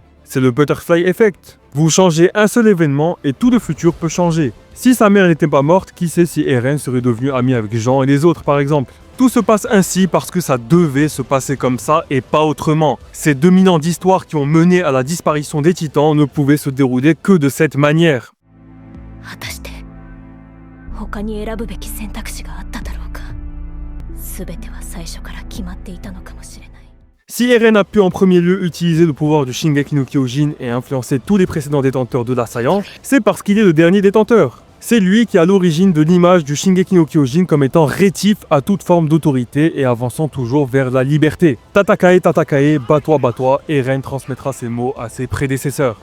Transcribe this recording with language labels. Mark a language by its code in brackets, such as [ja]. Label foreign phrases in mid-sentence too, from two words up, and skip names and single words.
[fr] C'est le [en] Butterfly Effect. [fr] Vous changez un seul événement et tout le futur peut changer. Si sa mère n'était pas morte, qui sait si Eren serait devenu ami avec Jean et les autres par exemple. Tout se passe ainsi parce que ça devait se passer comme ça et pas autrement. Ces 2000 ans d'histoire qui ont mené à la disparition des titans ne pouvaient se dérouler que de cette manière. [ja] 果たして他に選ぶべき選択肢があっただろうか。全ては最初から決まっていたのかもしれない。 [fr] Si Eren a pu en premier lieu utiliser le pouvoir du Shingeki no Kyojin et influencer tous les précédents détenteurs de l'assaillant, c'est parce qu'il est le dernier détenteur. C'est lui qui est à l'origine de l'image du Shingeki no Kyojin comme étant rétif à toute forme d'autorité et avançant toujours vers la liberté. [ja] 戦え、戦え, [fr] bats-toi, Eren transmettra ces mots à ses prédécesseurs.